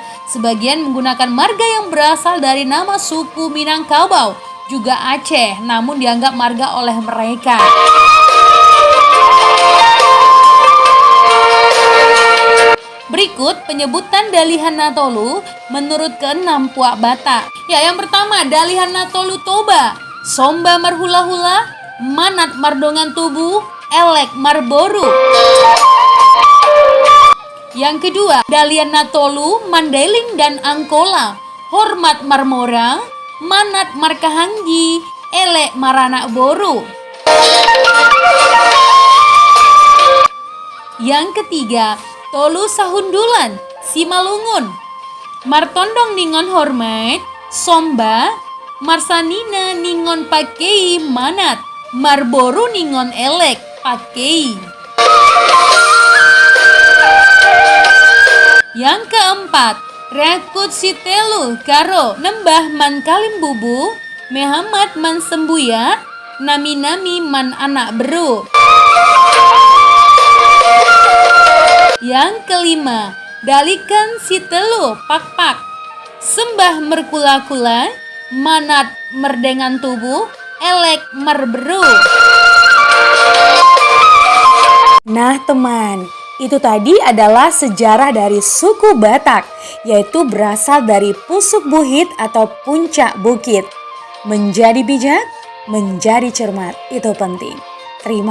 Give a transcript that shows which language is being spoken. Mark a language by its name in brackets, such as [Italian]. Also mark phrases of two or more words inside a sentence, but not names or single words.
[Indonesian] Sebagian menggunakan marga yang berasal dari nama suku Minangkabau, juga Aceh, namun dianggap marga oleh mereka. Berikut penyebutan Dalihan Natolu menurut ke-6 puak Batak. Ya, yang pertama Dalihan Natolu Toba, [Batak Toba] Somba Marhula-hula, Manat Mardongan Tubu, Elek Marboru. [Indonesian] Yang kedua Dalihan Natolu, Mandailing dan Angkola, [Batak Mandailing] Hormat Marmora, Manat Markahanggi, Elek Maranak Boru. [Indonesian] Yang ketiga Tolu Sahundulan, Simalungun. [Mende (Papua New Guinea)] Martondong ningon hormat, somba, marsanina ningon pakei manat, marboru ningon elek pakei. [Indonesian] Yang keempat, [Batak Karo] rekut si telu karo nembah man kalim bubu, Muhammad man sembuya, nami-nami man anak beru. [Indonesian] Yang kelima, [Batak Dairi] dalikan si telu pak-pak, sembah merkula-kula, manat merdengan tubuh, elek merberu. [Indonesian] Nah teman, itu tadi adalah sejarah dari suku Batak, yaitu berasal dari pusuk buhit atau puncak bukit. Menjadi bijak, menjadi cermat, itu penting.